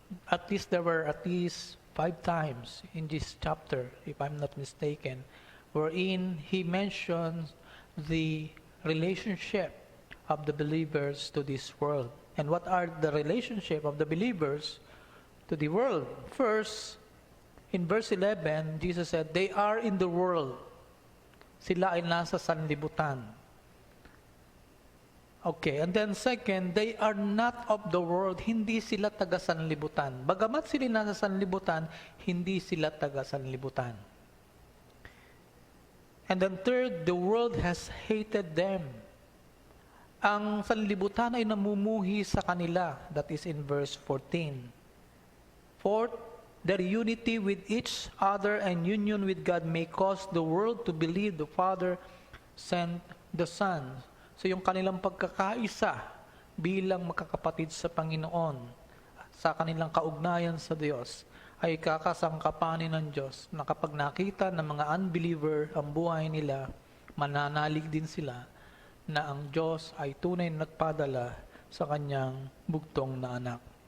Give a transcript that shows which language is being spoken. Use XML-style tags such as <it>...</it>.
<en>At least there were 5 times in this chapter, if I'm not mistaken, wherein he mentions the relationship of the believers to this world. And what are the relationship of the believers to the world? First, in verse 11, Jesus said, they are in the world.</en> <tl>Sila ay nasa sanlibutan.</tl> <en>Okay, and then second, they are not of the world.</en> <tl>Hindi sila taga sanlibutan. Bagamat sila nasa sanlibutan, hindi sila taga sanlibutan.</tl> <en>And then third, the world has hated them.</en> <tl>Ang sanlibutan ay namumuhi sa kanila.</tl> <en>That is in verse 14. Fourth, their unity with each other and union with God may cause the world to believe the Father sent the Son.</en> <tl>So yung kanilang pagkakaisa bilang magkakapatid sa Panginoon, sa kanilang kaugnayan sa Diyos, ay kakasangkapanin ng Diyos na kapag nakita ng mga unbeliever ang buhay nila, mananalig din sila na ang Diyos ay tunay na nagpadala sa kanyang bugtong na anak.</tl>